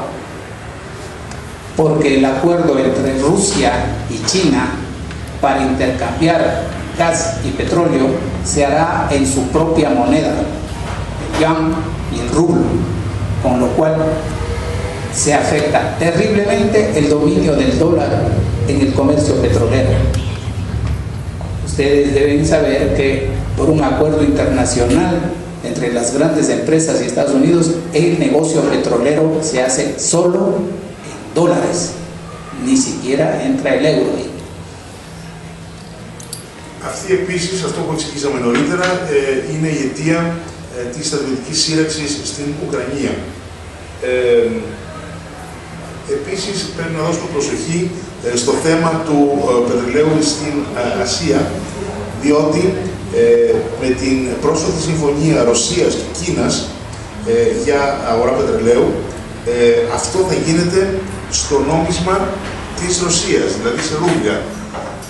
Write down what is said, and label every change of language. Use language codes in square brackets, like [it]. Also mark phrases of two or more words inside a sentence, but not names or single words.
[es] porque el acuerdo entre Rusia y China para intercambiar gas y petróleo se hará en su propia moneda, el yuan y el rublo, con lo cual se afecta terriblemente el dominio del dólar en el comercio petrolero. Ustedes deben saber que por un acuerdo internacional entre las grandes empresas y Estados Unidos, el negocio petrolero se hace solo en dólares, ni siquiera entra el euro ahí. [el] Αυτή επίσης, αυτό που εξηγήσαμε νωρίτερα, είναι η αιτία της στρατιωτικής σύραξης στην Ουκρανία. Επίσης, πρέπει να δώσουμε προσοχή στο θέμα του πετρελαίου στην Ασία, διότι με την πρόσφατη συμφωνία Ρωσίας και Κίνας για αγορά πετρελαίου, αυτό θα γίνεται στο νόμισμα της Ρωσίας, δηλαδή σε ρούμπλια.